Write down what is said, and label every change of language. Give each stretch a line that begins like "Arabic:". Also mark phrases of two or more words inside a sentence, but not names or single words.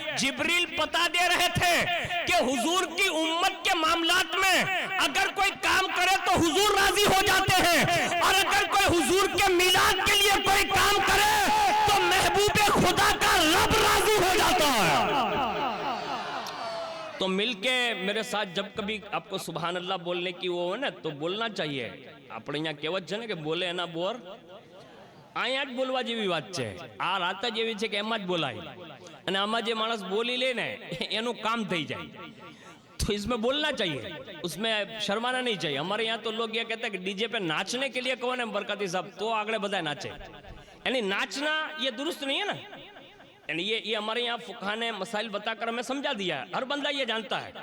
Urdu: جبریل بتا دے رہے تھے کہ حضور کی امت کے معاملات میں اگر کوئی کام کرے تو حضور راضی ہو جاتے ہیں، اور اگر کوئی حضور کے میلاد کے لیے کوئی کام کرے تو محبوب خدا کا رب راضی ہو جاتا ہے۔ تو مل کے میرے ساتھ جب کبھی آپ کو سبحان اللہ بولنے کی وہ ہے نا تو بولنا چاہیے۔ اپنے یہاں کہوت ہے نا کہ بولے نا بور آیا
Gujarati: જ બોલવા જેવી વાત છે। આ રાત જ એવી છે કે એમાં જ બોલાય અને આમાં જે માણસ બોલી લે ને એનું કામ થઈ જાય।
Urdu: تو اس میں بولنا چاہیے، اس میں شرمانا نہیں چاہیے۔ ہمارے یہاں تو لوگ یہ کہتے ہیں کہ ڈی جے پہ ناچنے کے لیے کون ہے برکاتی صاحب، تو آگے بدائے ناچے، یعنی ناچنا یہ درست نہیں ہے نا۔ یعنی یہ ہمارے یہاں فقہ نے مسائل بتا کر ہمیں سمجھا دیا ہے، ہر بندہ یہ جانتا ہے۔